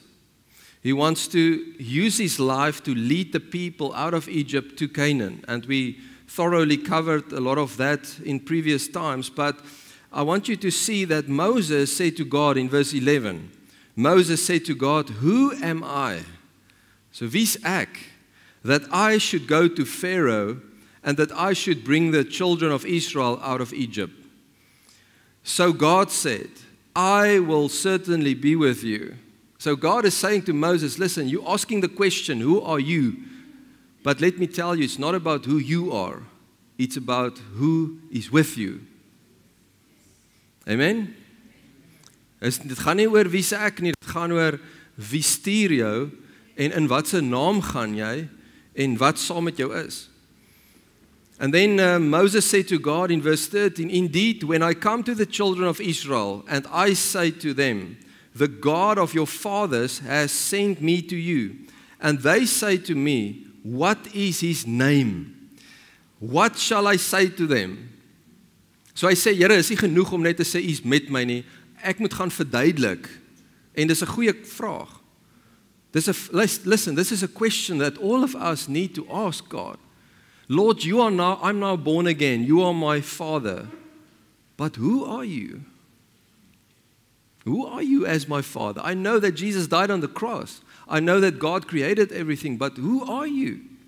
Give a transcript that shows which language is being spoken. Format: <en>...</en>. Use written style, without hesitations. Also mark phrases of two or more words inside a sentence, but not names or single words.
<en>He wants to use his life to lead the people out of Egypt to Canaan. And we thoroughly covered a lot of that in previous times. But I want you to see that Moses said to God in verse 11, Moses said to God, "Who am I?"</en> <af>So wie's ek,</af> <en>that I should go to Pharaoh and that I should bring the children of Israel out of Egypt. So God said, "I will certainly be with you." So God is saying to Moses, listen, you're asking the question, who are you? But let me tell you, it's not about who you are. It's about who is with you. Amen?</en> <af>Dit gaan nie oor wie se ek nie, dit gaan oor wie stuur jou en in wat se naam gaan jy en wat saam met jou is.</af> <en>And then Moses said to God in verse 13, "Indeed, when I come to the children of Israel and I say to them, the God of your fathers has sent me to you, and they say to me, what is His name? What shall I say to them?"</en> <af>So hy sê, Here, is nie genoeg om net te sê, U is met my nie. Ek moet gaan verduidelik. En dis 'n goeie vraag.</af> <en>Listen, this is a question that all of us need to ask God. Lord, I'm now born again. You are my Father. But who are you? Who are you as my Father? I know that Jesus died on the cross. I know that God created everything, but who are you?</en>